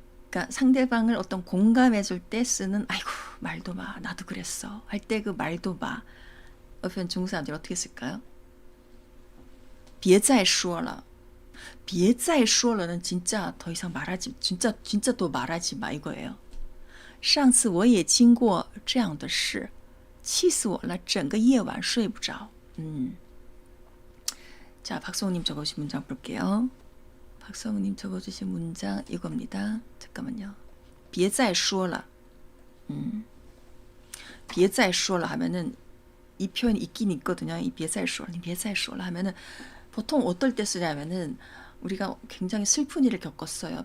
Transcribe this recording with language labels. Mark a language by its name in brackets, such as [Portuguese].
[Korean] 그러니까 상대방을 어떤 공감해 줄 때 쓰는 아이고 말도 마. 나도 그랬어. 할 때 그 말도 마. 표현 중국 사람들이 어떻게 쓸까요? [Chinese] 别再说了. [Korean] 别再说了는 진짜 더 이상 말하지 진짜 또 말하지 마 이거예요. [Chinese] 上次我也经过这样的事气死我了整个夜晚睡不着. [Korean] 자, 박성우님 적어주신 문장 볼게요. 박성우님 적어주신 문장 이겁니다. 잠깐만요. [Chinese] 别再说了. [Korean] 别再说了 하면은 이 표현이 있긴 있거든요. 이 别再说了, 别再说了 하면은 보통 어떨 때 쓰냐면은 우리가 굉장히 슬픈 일을 겪었어요.